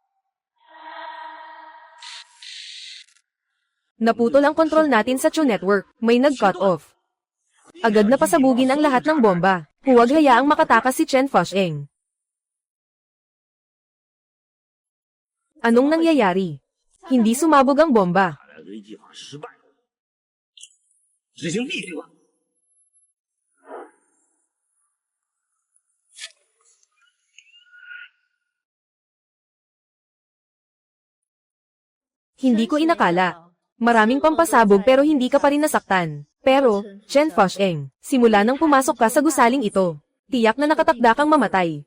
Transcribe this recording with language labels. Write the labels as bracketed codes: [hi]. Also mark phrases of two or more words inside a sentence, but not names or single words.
[tl] Naputol ang kontrol natin sa Chu Network. May nag-cut off. Agad na pasabugin ang lahat ng bomba. Huwag hayaang makatakas si Chen Fusheng. Anong nangyayari? Hindi sumabog ang bomba. [zh] 的计划失败了，执行必须完。 [tl] Hindi ko inakala. Maraming pampasabog pero hindi ka pa rin nasaktan. Pero, Chen Fusheng, simula nang pumasok ka sa gusaling ito, tiyak na nakatakda kang mamatay.